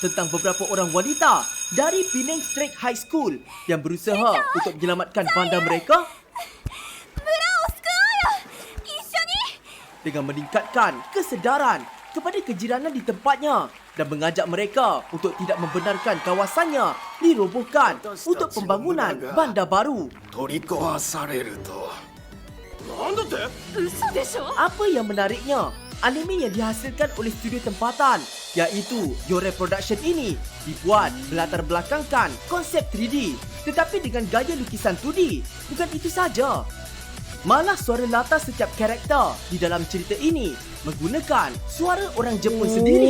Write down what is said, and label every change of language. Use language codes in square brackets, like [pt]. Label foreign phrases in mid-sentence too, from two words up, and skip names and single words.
[ms] tentang beberapa orang wanita dari Penang Straight High School yang berusaha untuk menyelamatkan bandar mereka dengan meningkatkan kesedaran kepada kejiranan di tempatnya dan mengajak mereka untuk tidak membenarkan kawasannya dirobohkan untuk pembangunan bandar baru. [ja] 取り壊されるとなんだって [ms] Apa yang menariknya, anime yang dihasilkan oleh studio tempatan iaitu Yore Production ini dibuat berlatar belakangkan konsep 3D tetapi dengan gaya lukisan 2D. Bukan itu saja, malah suara latar setiap karakter di dalam cerita ini menggunakan suara orang Jepun sendiri.